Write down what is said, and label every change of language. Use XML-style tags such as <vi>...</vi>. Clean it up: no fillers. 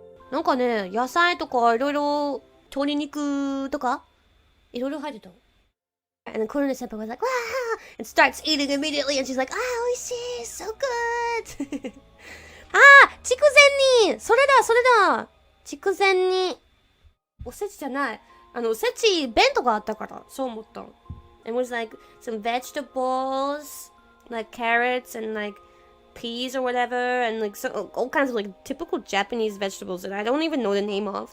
<ja>なんかね、野菜とかいろいろ鶏肉とかいろいろ入ってた。</ja> <en>And then Korone senpai was like, wow! And starts eating immediately. And she's like, ah, oishii, so good!</en> <ja>筑前煮それだ筑前煮おせちじゃない。おせち弁当があったから、そう思った。</ja> <en>It was like some vegetables, like carrots and like peas or whatever, and like so, all kinds of like typical Japanese vegetables that I don't even know the name of.</en>